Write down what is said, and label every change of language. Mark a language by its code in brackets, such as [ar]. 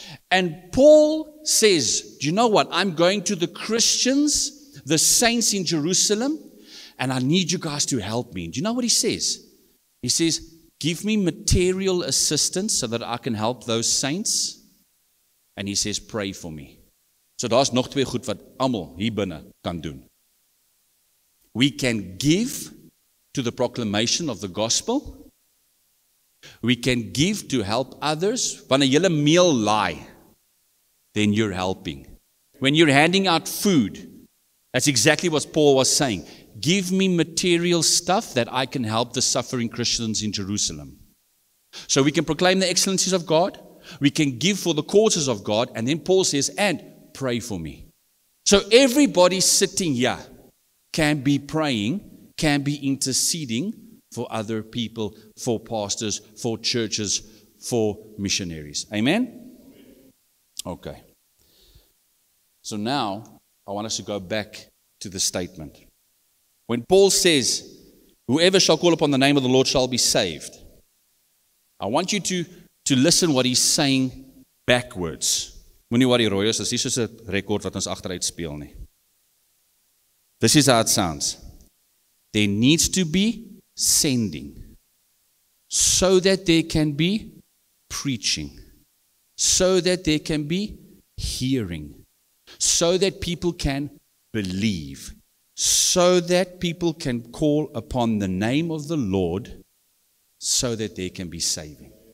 [en] And Paul says, do you know what? I'm going to the Christians, the saints in Jerusalem, and I need you guys to help me. Do you know what he says? He says, give me material assistance so that I can help those saints. And he says, pray for me. [af] So daar's nog 2 goed wat almal hier binne kan doen. [en] We can give to the proclamation of the gospel. We can give to help others. [af] Wanneer jy 'n meal laai, [en] then you're helping. When you're handing out food, that's exactly what Paul was saying. Give me material stuff that I can help the suffering Christians in Jerusalem. So we can proclaim the excellencies of God. We can give for the causes of God. And then Paul says, and pray for me. So everybody sitting here can be praying, can be interceding for other people, for pastors, for churches, for missionaries. Amen? Okay. So now, I want us to go back to the statement. When Paul says, whoever shall call upon the name of the Lord shall be saved, I want you to listen what he's saying backwards. [af] Moenie worry, Royals, dis nie soos 'n rekord wat ons agteruit speel nie. [en] This is how it sounds. There needs to be sending so that there can be preaching, so that there can be hearing, so that people can believe, so that people can call upon the name of the Lord, so that there can be saving.